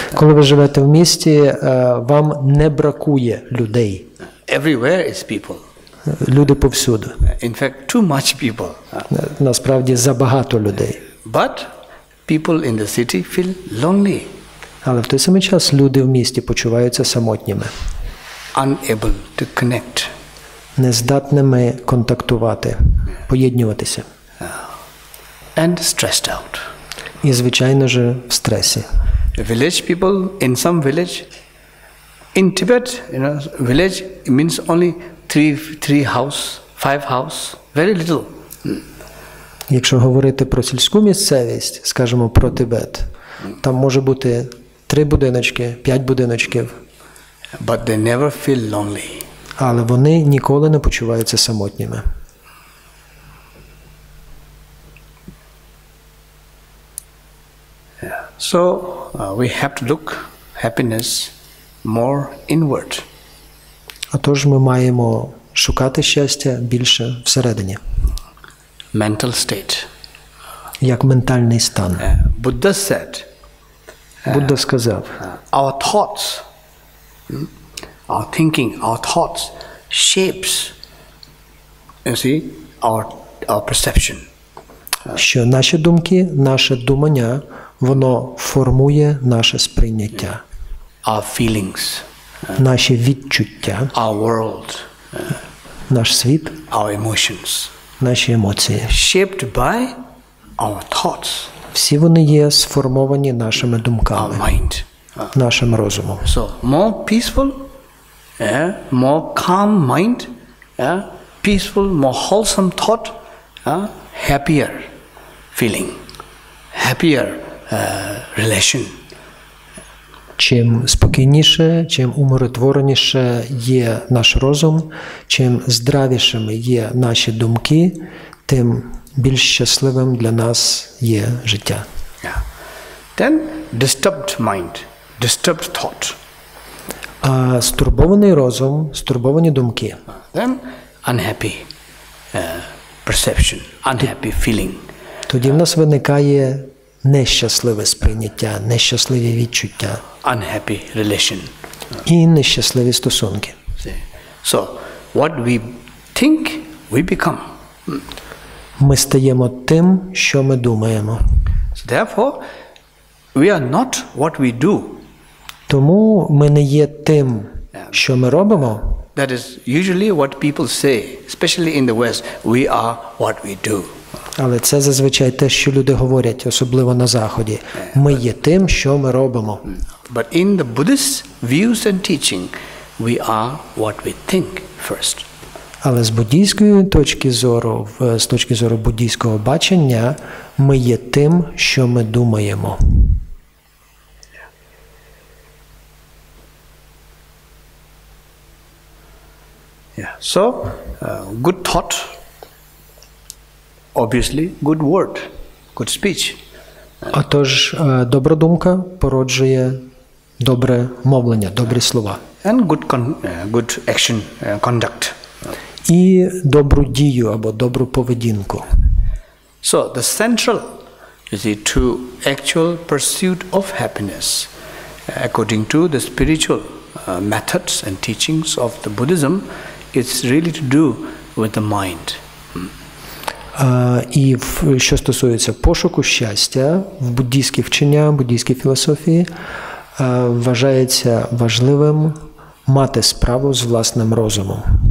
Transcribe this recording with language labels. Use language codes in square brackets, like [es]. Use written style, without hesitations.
[uk] Коли ви живете в місті, вам не бракує людей. [en] Everywhere is people. [uk] Люди повсюду. [en] In fact, too much people. [uk] Насправді, забагато людей. [en] But people in the city feel lonely. [uk] Але в той самий час люди в місті почуваються самотніми. [en] Unable to connect. [uk] Нездатними контактувати, поєднуватися. [en] And stressed out. [uk] І, звичайно ж, в стресі. [en] Village people in some village, in Tibet, village means only three house, 5 house, very little. [uk] Якщо говорити про сільську місцевість, скажімо, про Тибет, там може бути 3 будиночки, 5 будиночків. [en] But they never feel lonely. [uk] Але вони ніколи не почуваються самотніми. [en] So we have to look happiness more inward. [uk] Отож ми маємо шукати щастя більше всередині. [en] Mental state. [uk] Як ментальний стан. [en] Buddha said. [uk] Будда сказав. [en] Our thoughts, our thinking, our thoughts shapes, you see, our perception. [uk] Що наші думки, наше думання, воно формує наше сприйняття. [en] Our feelings. [uk] Наші відчуття. [en] Our world. [uk] Наш світ. [en] Our emotions. [uk] Наші емоції. [en] Shaped by our thoughts. [uk] Всі вони є сформовані нашими думками. [en] Our mind. [uk] Нашим розумом. [en] So, more peaceful, more calm mind, peaceful, more wholesome thought, happier feeling, happier relation. [uk] Чим спокійніше, чим умиротвореніше є наш розум, чим здравішими є наші думки, тим більш щасливим для нас є життя. [en] Yeah. Then disturbed mind, disturbed thought. [uk] А стурбований розум, стурбовані думки. [en] Then unhappy perception, unhappy feeling. [uk] Тоді в нас виникає нещасливе сприйняття, нещасливі відчуття. [en] Unhappy relation. [uk] І нещасливі стосунки. [en] So, what we think, we become. [uk] Ми стаємо тим, що ми думаємо. [en] So therefore, we are not what we do. [uk] Тому ми не є тим, що ми робимо. [en] That is usually what people say, especially in the West. We are what we do. [uk] Але це зазвичай те, що люди говорять, особливо на Заході. Ми є тим, що ми робимо. [en] But in the Buddhist views and teaching, we are what we think first. [uk] Але з буддійської точки зору, з точки зору буддійського бачення, ми є тим, що ми думаємо. [en] Yeah. So, good thought, obviously, good word, good speech. [uk] Отож, добра думка породжує добре мовлення, добрі слова. [en] And good action, conduct. [uk] І добру дію або добру поведінку. [en] So, the central, you see, to actual pursuit of happiness, according to the spiritual methods and teachings of the Buddhism, it's really to do with the mind. [uk] І що стосується пошуку щастя, в буддійські вчення, буддійській філософії, вважається важливим мати справу з власним розумом.